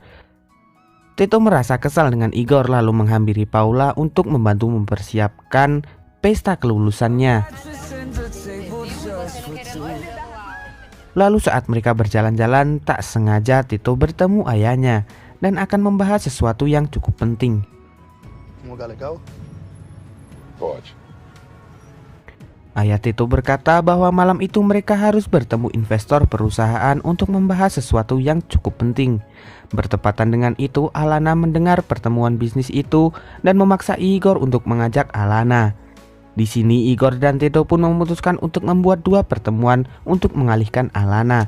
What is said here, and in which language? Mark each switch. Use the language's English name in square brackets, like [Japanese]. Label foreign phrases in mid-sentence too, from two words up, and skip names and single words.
[Indonesian] Tito merasa kesal dengan Igor lalu menghampiri Paula untuk membantu mempersiapkan pesta kelulusannya. Lalu saat mereka berjalan-jalan, tak sengaja Tito bertemu ayahnya dan akan membahas sesuatu yang cukup penting. [Portuguese] Um lugar legal? Pode. [Indonesian] Ayah Tito berkata bahwa malam itu mereka harus bertemu investor perusahaan untuk membahas sesuatu yang cukup penting. Bertepatan dengan itu, Alana mendengar pertemuan bisnis itu dan memaksa Igor untuk mengajak Alana. Di sini Igor dan Tito pun memutuskan untuk membuat 2 pertemuan untuk mengalihkan Alana.